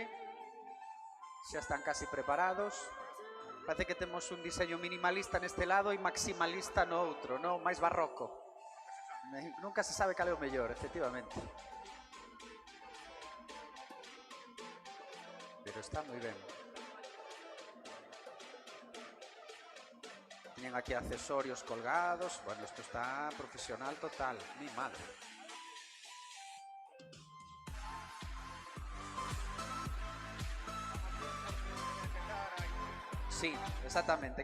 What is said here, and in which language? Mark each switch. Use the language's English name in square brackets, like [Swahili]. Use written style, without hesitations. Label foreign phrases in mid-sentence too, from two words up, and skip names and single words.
[Galician] Xa están casi preparados. Parece que temos un diseño minimalista neste lado e maximalista no outro, non? Máis barroco. Nunca se sabe cal é o mellor, efectivamente. Pero está moi ben. [Spanish] Tienen aquí accesorios colgados. Bueno, esto está profesional total. Mi madre. Sí, exactamente.